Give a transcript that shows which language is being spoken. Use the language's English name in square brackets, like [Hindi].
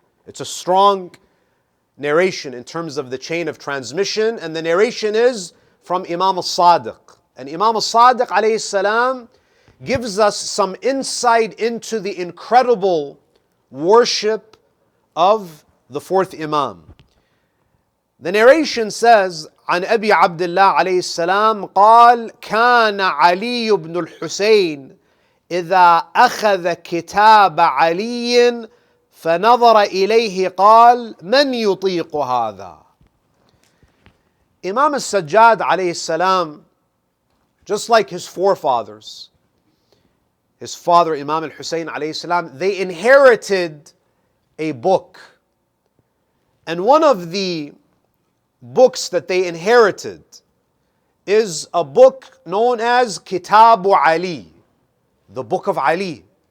[English] It's a strong narration in terms of the chain of transmission. And the narration is from Imam Sadiq. And Imam Sadiq alayhi salam gives us some insight into the incredible worship of the fourth Imam. The narration says, [Arabic] عن أبي عبد الله عليه السلام قال كان علي بن الحسين إذا أخذ كتاب علي فنظر إليه قال من يطيق هذا. [English] Imam Sajjad alayhi salam, just like his forefathers, his father Imam al-Husayn alayhi salam, they inherited a book. And one of the books that they inherited is a book known as Kitabu Ali, the book of Ali.